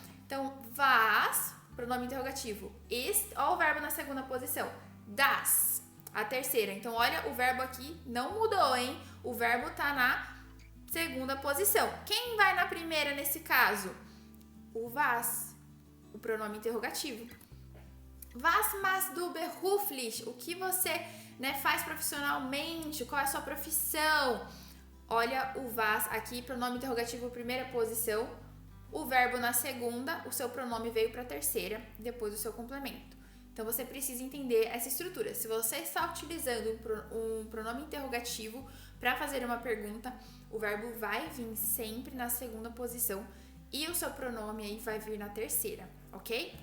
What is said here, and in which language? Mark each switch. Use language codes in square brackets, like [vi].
[pt] Então, was, pronome interrogativo, ist, olha o verbo na segunda posição, das, a terceira. Então, olha, o verbo aqui não mudou, hein? O verbo está na segunda posição. Quem vai na primeira nesse caso? O was, o pronome interrogativo. [de] Was machst du beruflich? [pt] O que você, né, faz profissionalmente? Qual é a sua profissão? Olha o was aqui, pronome interrogativo, primeira posição. O verbo na segunda, o seu pronome veio para a terceira, depois o seu complemento. Então, você precisa entender essa estrutura. Se você está utilizando um pronome interrogativo para fazer uma pergunta, o verbo vai vir sempre na segunda posição e o seu pronome aí vai vir na terceira, ok?